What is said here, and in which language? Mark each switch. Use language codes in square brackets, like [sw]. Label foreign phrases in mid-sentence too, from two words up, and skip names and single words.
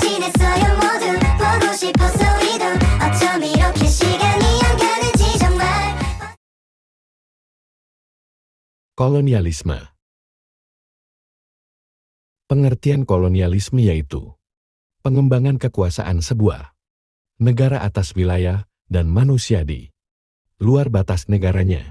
[ko] 있어요 모두 보고 싶어서 이도 어쩜 이렇게 시간이 안 가는지 정말. [id] Kolonialisme. Pengertian kolonialisme yaitu pengembangan kekuasaan sebuah negara atas wilayah dan manusia di luar batas negaranya.